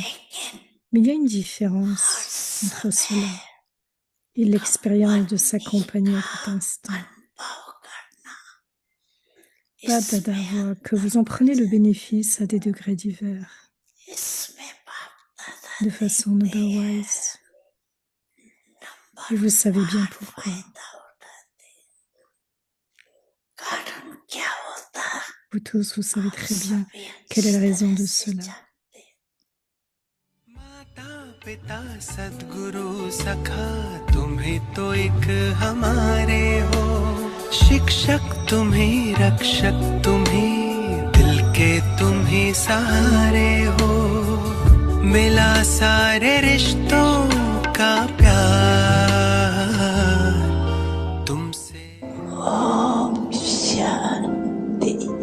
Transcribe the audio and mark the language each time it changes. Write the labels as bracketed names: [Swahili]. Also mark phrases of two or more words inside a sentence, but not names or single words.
[French] Mais il y a une différence entre cela et l'expérience de s'accompagner à tout instant. Baba voit que vous en prenez le bénéfice à des degrés divers, de façon number-wise. Et vous savez bien pourquoi. Vous tous, vous savez très bien quelle est la raison de cela. [Hindi] पिता सद्गुरु सखा तुम्हें तो एक हमारे हो शिक्षक तुम्हें रक्षक तुम्हें दिल के तुम्हें सहारे हो मिला सारे रिश्तों का प्यार तुमसे ओम शांति